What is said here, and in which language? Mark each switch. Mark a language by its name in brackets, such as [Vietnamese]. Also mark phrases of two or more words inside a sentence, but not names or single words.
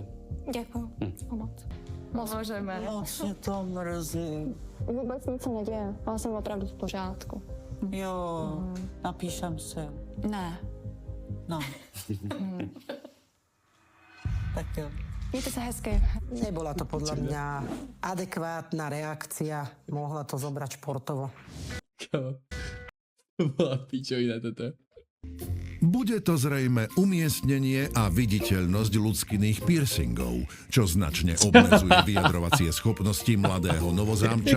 [Czech] Děkuji. Moc. [Slovak] Môžeme. Vlastne to mrzí. [Czech] Vůbec nic se neděje, ale jsem opravdu v pořádku. [Slovak] Jo, napíšem si. [Czech] Ne. No. Tak jo. Mějte se hezky. [Slovak] Nebola to podľa mňa adekvátna reakcia. Mohla to zobrať športovo. Bola pičovina toto. Bude to zrejme umiestnenie a viditeľnosť ľudských piercingov, čo značne obmedzuje vyjadrovacie schopnosti mladého novozámčana